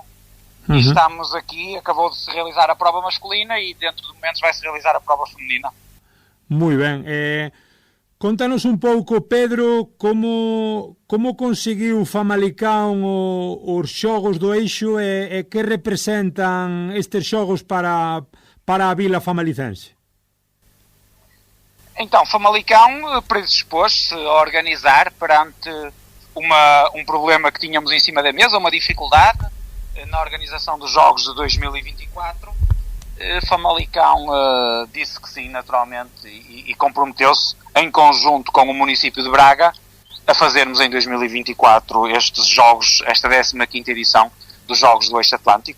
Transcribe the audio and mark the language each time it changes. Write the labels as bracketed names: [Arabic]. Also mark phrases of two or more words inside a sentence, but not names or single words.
[Portuguese] E estamos aqui, acabou de se realizar a prova masculina e dentro de momentos vai se realizar a prova feminina. [Galician] Moi ben. Contanos un pouco, Pedro, como conseguiu Famalicão os xogos do Eixo e que representan estes xogos para a vila famalicense? [Portuguese] Então, Famalicão predispôs-se a organizar perante um problema que tínhamos em cima da mesa, uma dificuldade na organização dos Jogos de 2024. Famalicão disse que sim, naturalmente, e comprometeu-se em conjunto com o município de Braga a fazermos em 2024 estes Jogos, esta 15ª edição dos Jogos do Eixo Atlântico.